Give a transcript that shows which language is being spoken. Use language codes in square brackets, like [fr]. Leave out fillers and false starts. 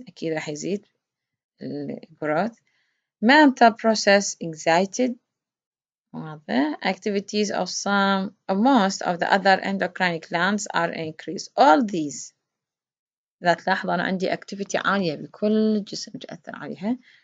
[ar] أكيد راح يزيد growth. [en] Mental process excited. Activities of most of the other endocrine glands are increased. [ar] All these إذا تلاحظ أنا عندي activity عالية بكل الجسم تأثر عليها.